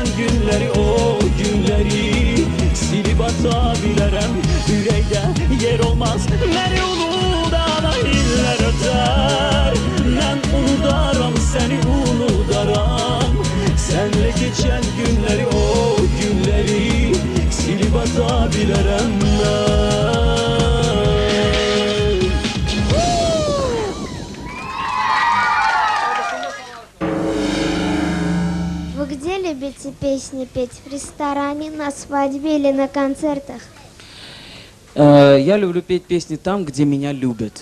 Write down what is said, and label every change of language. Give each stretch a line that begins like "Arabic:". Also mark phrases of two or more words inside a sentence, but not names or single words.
Azerbaijani: günleri o günleri silip atabilərəm ürəkdə yer olmaz məni unudana iller öter ben unudaram seni unudaram senle geçen günleri o günleri silip atabilərəm mən
Russian: Вы где любите песни петь? В ресторане, на свадьбе или на концертах? Я люблю петь песни там, где меня любят.